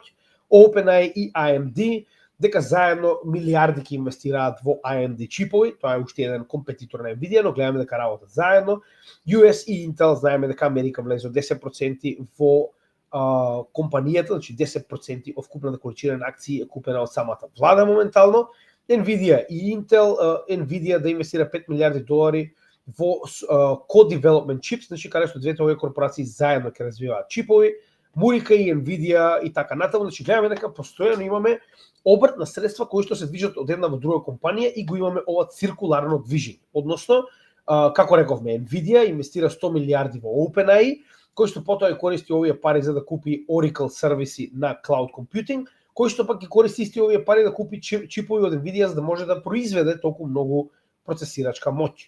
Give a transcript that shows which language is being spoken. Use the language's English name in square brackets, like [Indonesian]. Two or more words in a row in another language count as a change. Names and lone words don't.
[Macedonian] OpenAI и AMD дека заедно милиарди ќе инвестираат во AMD чипови, тоа е уште еден компетитор на Nvidia, но гледаме дека работат заедно. US и Intel знаеме дека Америка влезе 10% во компанијата, значи 10% од вкупната количина на акции е купена од самата влада моментално. Nvidia и Intel, Nvidia да инвестира 5 милиарди долари во [English] co-development chips, [Macedonian] значи каде што двете овие корпорации заедно ќе развиваат чипови, Мурика и Nvidia и така натаму, значи гледаме дека постојано имаме обрт на средства кои што се движат од една во друга компанија и го имаме ова циркуларно движење. Односно, како рековме, Nvidia инвестира 100 милиарди во OpenAI, кој што потоа користи овие пари за да купи Oracle сервиси на [English] cloud computing, [Macedonian] кој што пак ги користи исти овие пари да купи чипови од Nvidia за да може да произведе толку многу процесирачка моќ.